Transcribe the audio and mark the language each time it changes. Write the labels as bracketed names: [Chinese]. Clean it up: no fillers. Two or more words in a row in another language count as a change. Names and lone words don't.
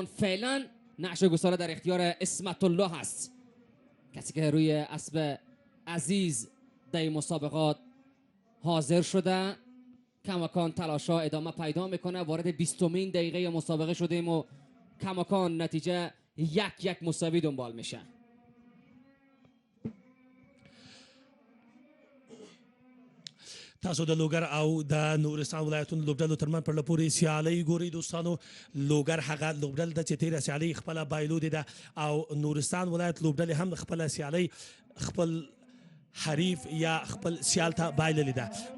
[Persian] فعلا نقشه گساله در اختیار اسمت الله هست، کسی که روی اسب عزیز در مسابقات حاضر شده. کماکان تلاش‌ها ادامه پیدا میکنه. وارد 20مین دقیقه مسابقه شدیم و کماکان نتیجه 1-1 مساوی دنبال میشه. [Pashto] تاسو د لوګر او د نورستان ولایتونو لوبډلو ترمن پر لپورې سیالۍ ګورئ دوستانو. لوګر هغه لوبډل ده چې تیره سیالۍ خپله بایلودې ده او نورستان ولایت لوبډلې هم خپله سیالۍ خپل حریف یا خپل سیال ته بایللې ده.